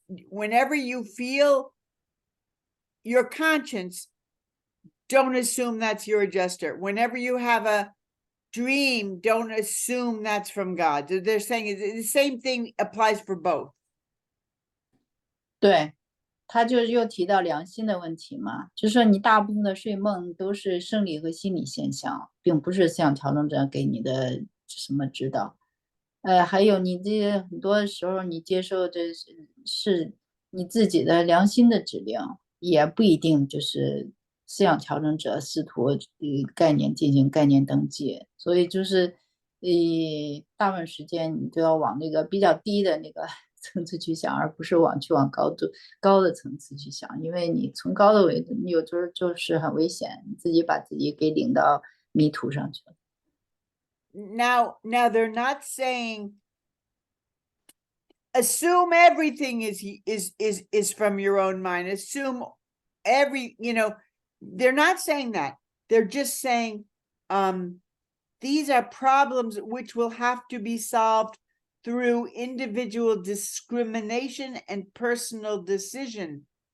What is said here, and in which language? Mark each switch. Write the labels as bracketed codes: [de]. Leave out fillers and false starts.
[en] Whenever you feel your conscience, don't assume that's your adjuster. Whenever you have a dream, don't assume that's from God. They're saying the same thing applies for both. [zh] 对，他就又提到良心的问题嘛，就是说你大部分的睡梦都是生理和心理现象，并不是像调整者给你的什么指导。还有你这很多时候你接受这是你自己的良心的指令，也不一定就是思想调整者试图概念进行概念登记，所以就是大部分时间你都要往那个比较低的那个层次去想，而不是往高的层次去想，因为你从高的维度，你有时候就是很危险，你自己把自己给领到迷途上去了。 [en] Now they're not saying assume everything is from your own mind. Assume they're not saying that. They're just saying these are problems which will have to be solved through individual discrimination and personal decision.